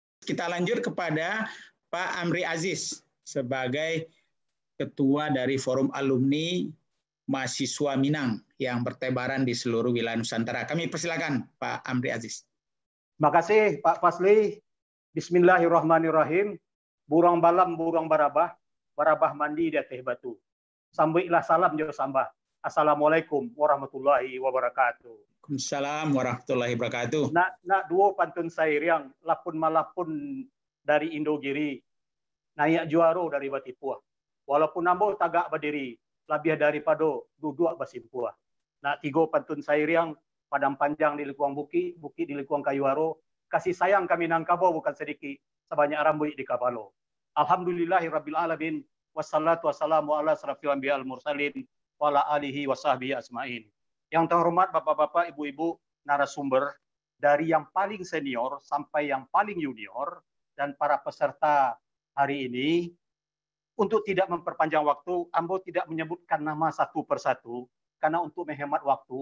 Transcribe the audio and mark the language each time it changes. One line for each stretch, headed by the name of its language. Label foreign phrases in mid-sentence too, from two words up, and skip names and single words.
Indonesian: kita lanjut kepada Pak Amri Aziz sebagai Ketua dari Forum Alumni Mahasiswa Minang yang bertebaran di seluruh wilayah Nusantara. Kami persilakan Pak Amri Aziz. Terima kasih Pak Fasli.
Arabic: Bismillahirrahmanirrahim.
Minangkabau: Burang balam, burang barabah, barabah mandi di atas batu. Sambuilah salam jo sambah.
Arabic: السلام عليكم ورحمة الله وبركاته. وعليكم السلام ورحمة الله وبركاته.
Minangkabau: Nak dua pantun sair yang lapun malapun dari Indogiri, naik juaro dari Batipuah. Walaupun ambo tagak berdiri, lebih daripada duduk basimpuah. Nak tiga pantun sair yang padang panjang di likuang bukit, bukit di likuang kayuaro, kasih sayang kami Minangkabau bukan sedikit, sebanyak rambut di kapalo.
Arabic: الحمد لله رب العالمين، والصلاة والسلام على أشرف الأنبياء والمرسلين وعلى آله وصحبه أجمعين.
Indonesian: Yang terhormat Bapak-bapak, Ibu-ibu narasumber dari yang paling senior sampai yang paling junior dan para peserta hari ini, untuk tidak memperpanjang waktu, ambo tidak menyebutkan nama satu persatu karena untuk menghemat waktu.